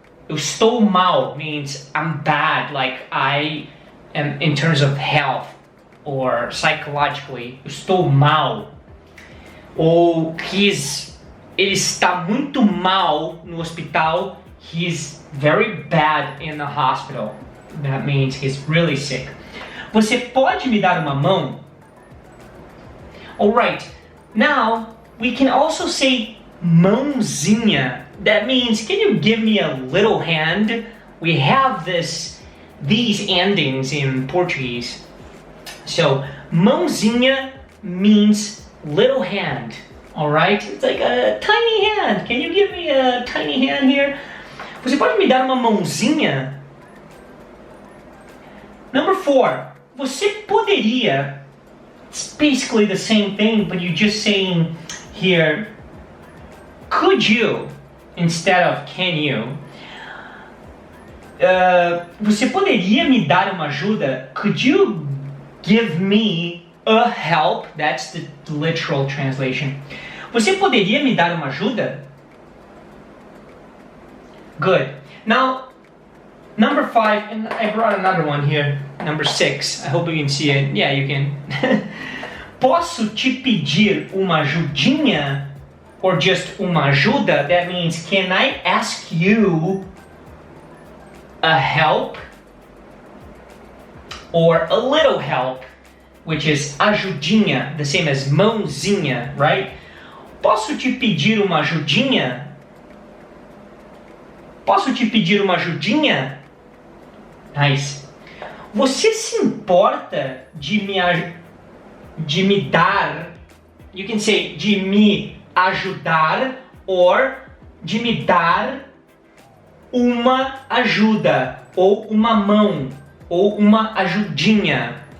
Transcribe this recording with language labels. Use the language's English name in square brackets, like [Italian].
[Portuguese] Eu estou mal [English] means I'm bad. Like I am in terms of health or psychologically. [Portuguese] Eu estou mal. Ou ele está muito mal no hospital. [English] He's very bad in the hospital. That means he's really sick. [Portuguese] Você pode me dar uma mão? [English] Alright, now we can also say mãozinha. That means, can you give me a little hand? We have these endings in Portuguese. So, mãozinha means little hand. Alright? It's like a tiny hand. Can you give me a tiny hand here? [Portuguese] Você pode me dar uma mãozinha? [English] Number 4. [Portuguese] você poderia, [English] it's basically the same thing, but you're just saying here, could you, instead of can you. [Portuguese] Você poderia me dar uma ajuda? [English] Could you give me a help? That's the literal translation. [Portuguese] Você poderia me dar uma ajuda? [English] Good. Now, number 5, and I brought another one here. Number 6. I hope you can see it. Yeah, you can. [Portuguese] Posso te pedir uma ajudinha? [English] Or just [Portuguese] uma ajuda? [English] That means, can I ask you a help? Or a little help, which is ajudinha, the same as mãozinha, right? [Portuguese] Posso te pedir uma ajudinha? Posso te pedir uma ajudinha? [English] Nice. [Portuguese] Você se importa de me dar, [English] you can say, [Portuguese] de me ajudar, [English] or [Portuguese] de me dar uma ajuda, ou uma mão, ou uma ajudinha.